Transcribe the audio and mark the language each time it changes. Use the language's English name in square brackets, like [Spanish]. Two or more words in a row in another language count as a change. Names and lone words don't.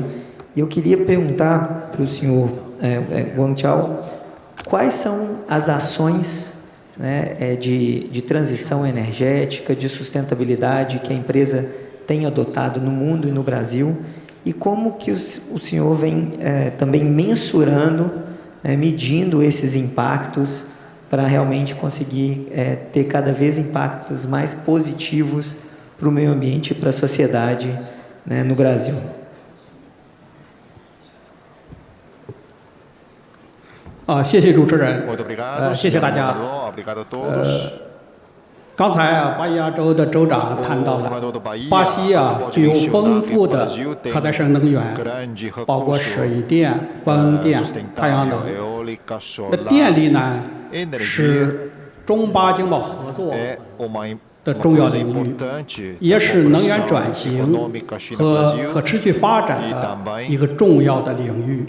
[Portuguese] E eu queria perguntar para o senhor Guangchao quais são as ações de transição energética, de sustentabilidade que a empresa tem adotado no mundo e no Brasil, e como que o senhor vem também mensurando, medindo esses impactos para realmente conseguir ter cada vez impactos mais positivos para o meio ambiente e para a sociedade no Brasil. Muito obrigado, [Chinese] 谢谢大家。刚才巴伊亚州的州长谈到了，巴西具有丰富的可再生能源，包括水电、风电、太阳能。那电力呢，是中巴经贸合作的重要领域，也是能源转型和可持续发展的一个重要的领域。